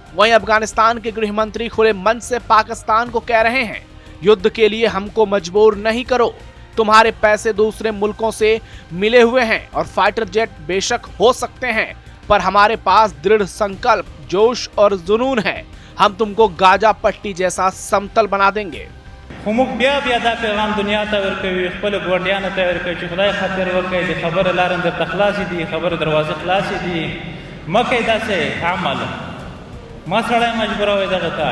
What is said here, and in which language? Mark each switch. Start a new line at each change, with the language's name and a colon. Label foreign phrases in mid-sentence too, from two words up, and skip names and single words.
Hindi: वहीं अफगानिस्तान के गृह मंत्री खुले मन से पाकिस्तान को कह रहे हैं, युद्ध के लिए हमको मजबूर नहीं करो। तुम्हारे पैसे दूसरे मुल्कों से मिले हुए हैं और फाइटर जेट बेशक हो सकते हैं, पर हमारे पास दृढ़ संकल्प, जोश और जुनून है। हम तुमको गाजा पट्टी जैसा समतल बना देंगे।
Pashto: هموږ بیا دا پیغام دنیا ته ورکوي، خپل ګوډیانو ته ورکوي چې خدای خاطر وکړئ، د خبره لارې درته خلاصې دي، خبره دروازې خلاصې دي، مه کوئ داسې عمل، مه سړی مجبوروئ دغه ته.